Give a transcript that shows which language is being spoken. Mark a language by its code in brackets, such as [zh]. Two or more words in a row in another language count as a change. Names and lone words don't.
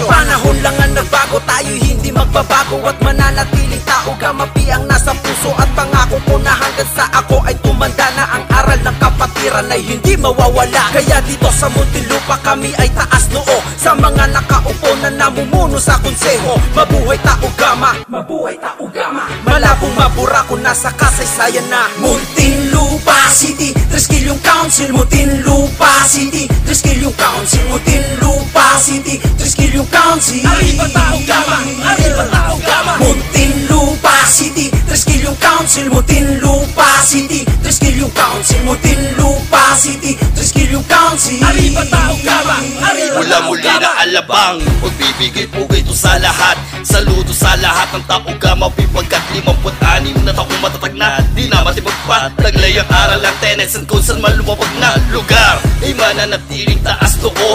[tl] Panahon lang ang nagbago, tayo'y hindi magbabago at mananatiling tao Gama-P ang nasa puso at pangako ko na hanggang sa ako ay tumanda na, ang aral ng kapatiran ay hindi mawawala. Kaya dito sa Muntinlupa kami ay taas noo sa mga nakaupo na namumuno sa konseho. Mabuhay Tao Gama, mabuhay Tao Gama. Malabong mabura kung nasa kasaysayan na Muntinlupa City, Triskelion Council. Muntinlupa City, Triskelion Council. Muntinlupa City, Triskelion Council. Arriba Tao Gama, arriba Tao Gama. Muntinlupa City, Triskelion Council. Muntinlupa City, Triskelion Council. Muntinlupa City, Triskelion Council. Arriba Tao Gama, arriba Mula Tao muli Gama. na alabang, magbibigay-pugay ito sa lahat. Saludo sa lahat ng Tao Gama-P, pagkat 56 na taong matatag na di na matipagpat. Taglay ang aral ng [en] tenets and [tl] kung saan malumapag na lugar ay mananatiling taas noo.